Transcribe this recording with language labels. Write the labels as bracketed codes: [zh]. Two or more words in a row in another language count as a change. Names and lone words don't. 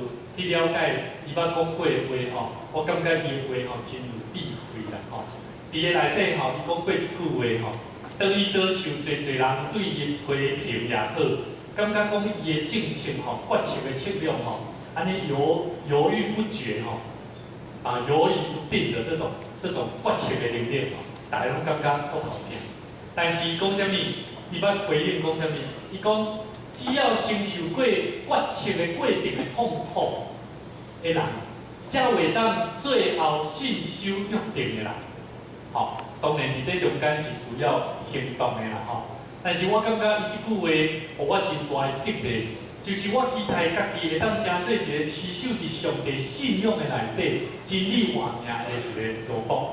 [nan] 去了解伊捌讲过的话，我感觉伊的话真有智慧啦，伊的内底伊讲过一句话，当伊遭受侪人对伊批评也好，感觉讲伊的政策决策的策略安尼犹豫不决犹豫不定的这种决策的能力大家拢感觉足头痛。但是讲啥物？伊捌回应讲啥物？伊讲只要承受过决策的过程的痛苦的人，才会当最后信守约定的人。当然伫这中间是需要行动的啦但是我感觉伊即句话，互我真大的激励，就是我期待家己会当成做一个持守伫上帝信仰的内底，真理活命的一个路途。